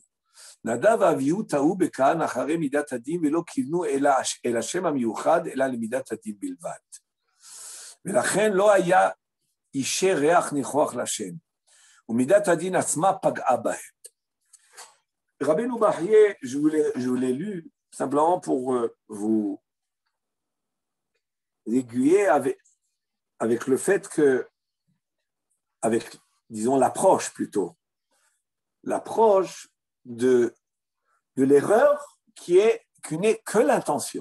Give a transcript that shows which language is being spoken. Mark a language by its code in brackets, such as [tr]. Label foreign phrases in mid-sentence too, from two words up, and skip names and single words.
[he] נדב ואביהו טעו בכאן אחרי מידת הדין ולא כיוונו אל השם המיוחד אלא למידת הדין בלבד. ולכן לא היה אישי ריח ניחוח לשם, ומידת הדין עצמה פגעה בהם. רבנו בחייה, [fr] je vous l'ai lu simplement pour vous aiguiller avec le fait que, avec, disons, l'approche plutôt, l'approche de l'erreur qui n'est que l'intention.